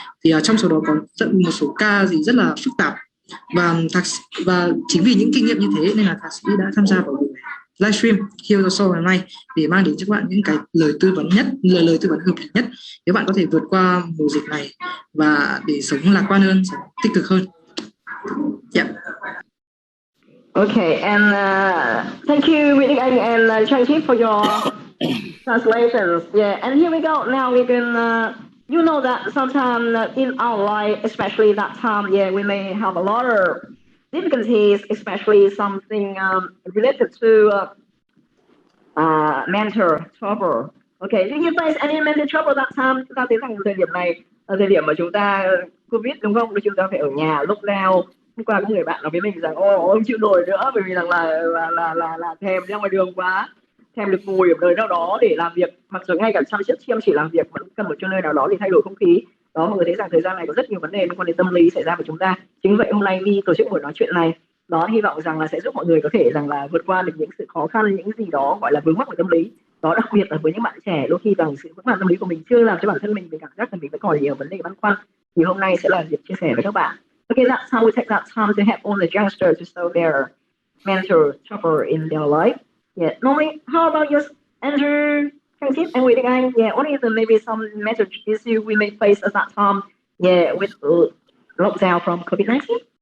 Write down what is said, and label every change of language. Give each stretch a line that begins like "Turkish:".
Vietnamese: Thì trong số đó có một số ca gì rất là phức tạp, và chính vì những kinh nghiệm như thế nên là thạc sĩ đã tham gia vào buổi livestream Heal the Soul hôm nay để mang đến cho các bạn những cái lời tư vấn hợp lý nhất để bạn có thể vượt qua mùa dịch này và để sống lạc quan hơn, sống tích cực hơn.
English: Yeah. Okay, and thank you, Vinh and Changchip for your translations. Yeah, and here we go. Now we can, you know that sometimes in our life, especially that time, yeah, we may have a lot of difficulties, especially something related to mental trouble. Okay, did you face any mental trouble that time?
Vietnamese: Chúng ta thấy rằng thời điểm này là thời điểm mà chúng ta Covid đúng không? Chúng ta phải ở nhà lockdown. Hôm qua có người bạn nói với mình rằng không chịu nổi nữa, bởi vì rằng là thèm ra ngoài đường quá, thèm được ngồi ở nơi nào đó để làm việc, mặc dù ngay cả chăm chỉ làm việc mà cũng cần một chỗ nơi nào đó để thay đổi không khí. Đó, mọi người thấy rằng thời gian này có rất nhiều vấn đề liên quan đến tâm lý xảy ra với chúng ta. Chính vậy hôm nay Vi tổ chức buổi nói chuyện này, đó hy vọng rằng là sẽ giúp mọi người có thể rằng là vượt qua được những sự khó khăn, những gì đó gọi là vướng mắc về tâm lý. đó, đặc biệt là với những bạn trẻ đôi khi rằng sự vững vàng tâm lý của mình chưa làm cho bản thân mình cảm giác là mình vẫn còn nhiều vấn đề băn khoăn, thì hôm nay sẽ là dịp chia sẻ với các bạn.
English: Okay, that's how we take that time to help all the youngsters to solve their mental trouble in their life. Yeah, normally, how about you, Andrew, Thang Thiết, and Nguyễn Anh? Yeah, what is the maybe some mental issue we may face at that time? Yeah, with lockdown from COVID-19.